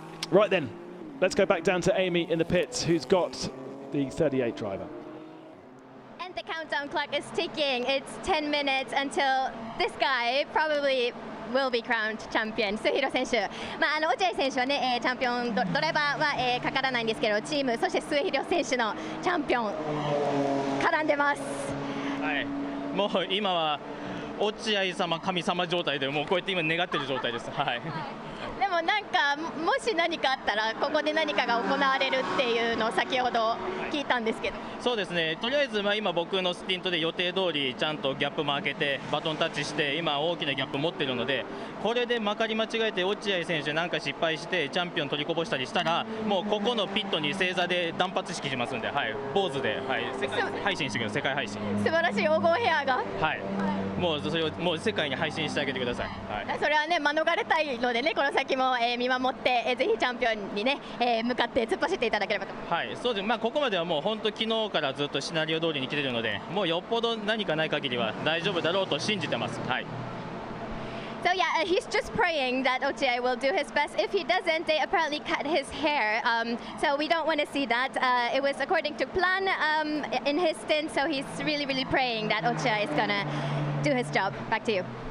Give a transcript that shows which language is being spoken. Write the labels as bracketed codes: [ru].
[en] Right then, let's go back down to Amy in the pits, who's got the 38 driver. And the countdown clock is ticking. It's 10 minutes until this guy probably will be crowned champion. [ja] スヒロ選手、落合選手はね、チャンピオンドライバーは、かからないんですけど、チームそしてスヒロ選手のチャンピオン絡んでます。はい。もう今は落合様神様状態でもうこうやって今願ってる状態です。はい。でもなんかもし何かあったらここで何かが行われるっていうのを先ほど聞いたんですけど、そうですね、とりあえず今僕のスティントで予定通りちゃんとギャップも開けてバトンタッチして今大きなギャップ持ってるので、これでまかり間違えて落合選手なんか失敗してチャンピオン取りこぼしたりしたらもうここのピットに正座で断髪式しますんで、はい、坊主で、はい、世界配信してください。世界配信。素晴らしい黄金ヘアが、はい、もうそれをもう世界に配信してあげてください。はい、それはね免れたいのでね、この先も、見守って、ぜひチャンピオンにね、向かって突っ走っていただければと。はい、そうです。ここまではもう本当昨日からずっとシナリオ通りに来てるので、もうよっぽど何かない限りは大丈夫だろうと信じてます。はい。 [en] So yeah, he's just praying that Ochai will do his best. If he doesn't, they apparently cut his hair. So we don't want to see that. It was according to plan in his stint. So he's really, really praying that Ochai is gonna do his job. Back to you.